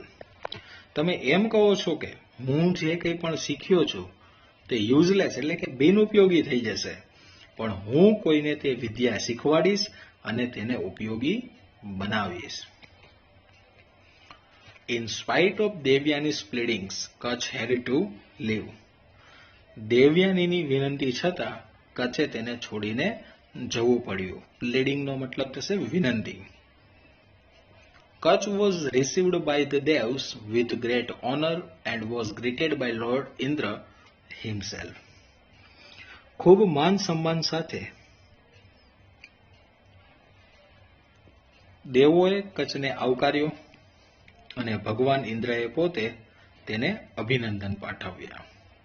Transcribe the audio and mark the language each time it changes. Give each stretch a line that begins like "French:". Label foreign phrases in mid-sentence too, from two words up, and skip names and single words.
Gujarati: તમે એમ કહો છો કે હું જે કંઈ પણ શીખ્યો છું તે યુઝલેસ એટલે કે બિનઉપયોગી થઈ જશે, પણ હું કોઈને તે વિદ્યા શીખવાડીશ અને તેને ઉપયોગી બનાવીશ.
English: In spite of Devyani's pleadings, Kach had to leave.
Gujarati: દેવયાનીની વિનંતી છતાં કચ્છે તેને છોડીને જવું પડ્યું. પ્લેડિંગનો મતલબ થશે વિનંતી.
English: Kach was received by the Devs with great honor and was greeted by Lord Indra himself.
Gujarati: ખૂબ માન સન્માન સાથે દેવોએ કચ્છને આવકાર્યો અને ભગવાન ઇન્દ્રએ પોતે તેને અભિનંદન પાઠવ્યા.